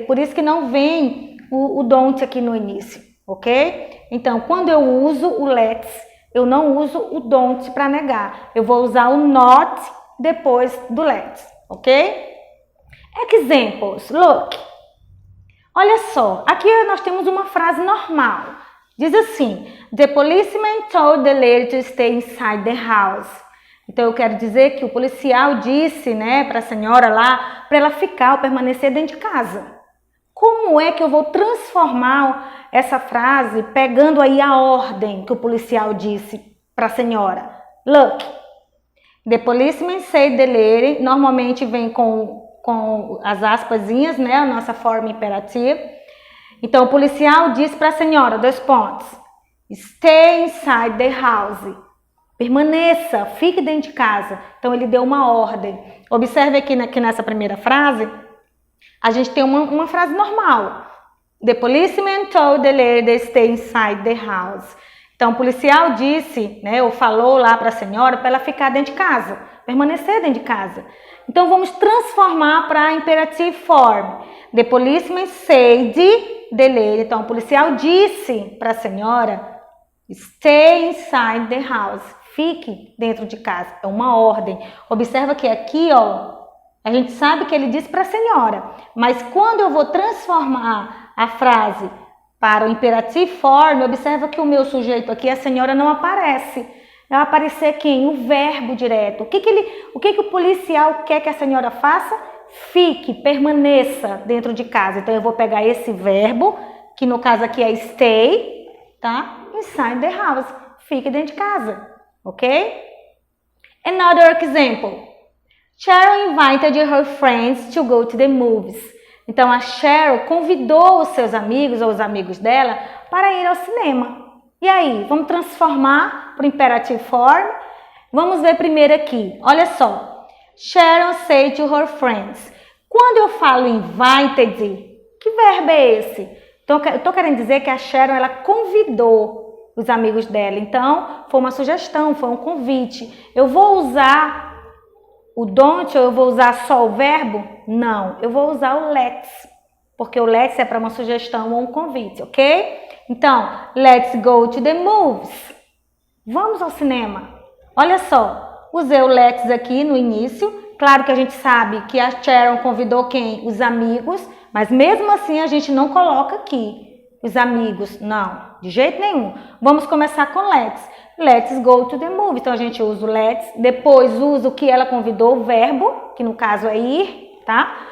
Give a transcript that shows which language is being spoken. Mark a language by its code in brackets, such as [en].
[pt] Por isso que não vem o don't aqui no início, ok? Então, quando eu uso o let's, eu não uso o don't para negar. Eu vou usar o not depois do let's, ok? [en] Examples, look. [pt] Olha só, aqui nós temos uma frase normal. Diz assim, [en] the policeman told the lady to stay inside the house. [pt] Então, eu quero dizer que o policial disse, para a senhora lá, para ela ficar ou permanecer dentro de casa. Como é que eu vou transformar essa frase pegando aí a ordem que o policial disse para a senhora? [en] Look, the policeman said the lady, [pt] normalmente vem com as aspasinhas, a nossa forma imperativa. Então, o policial disse para a senhora, 2 pontos, [en] stay inside the house. [pt] Permaneça, fique dentro de casa. Então, ele deu uma ordem. Observe aqui que nessa primeira frase, a gente tem uma frase normal. [en] The policeman told the lady to stay inside the house. [pt] Então, o policial disse, né, ou falou lá para a senhora para ela ficar dentro de casa, permanecer dentro de casa. Então, vamos transformar para imperative form. [en] The policeman said the lady. [pt] Então, o policial disse para a senhora, [en] stay inside the house. [pt] Fique dentro de casa. É uma ordem. Observa que aqui, ó, a gente sabe que ele disse para a senhora. Mas quando eu vou transformar a frase para o imperative form, observa que o meu sujeito aqui, a senhora, não aparece. Vai aparecer quem? O verbo direto. O que o policial quer que a senhora faça? Fique, permaneça dentro de casa. Então, eu vou pegar esse verbo, que no caso aqui é stay, tá? [en] Inside the house. [pt] Fique dentro de casa, ok? [en] Another example. Cheryl invited her friends to go to the movies. [pt] Então, a Cheryl convidou os seus amigos ou os amigos dela para ir ao cinema. E aí, vamos transformar para o imperative form? Vamos ver primeiro aqui. Olha só. [en] Cheryl said to her friends. [pt] Quando eu falo invited, que verbo é esse? Então, eu estou querendo dizer que a Cheryl, ela convidou os amigos dela. Então, foi uma sugestão, foi um convite. Eu vou usar o don't ou eu vou usar só o verbo? Não, eu vou usar o let's, porque o let's é para uma sugestão ou um convite, ok? Então, [en] let's go to the movies. [pt] Vamos ao cinema. Olha só, usei o let's aqui no início. Claro que a gente sabe que a Sharon convidou quem? Os amigos, mas mesmo assim a gente não coloca aqui os amigos, não, de jeito nenhum. Vamos começar com let's. [en] Let's go to the movie. [pt] Então, a gente usa o let's, depois usa o que ela convidou, o verbo, que no caso é ir, tá?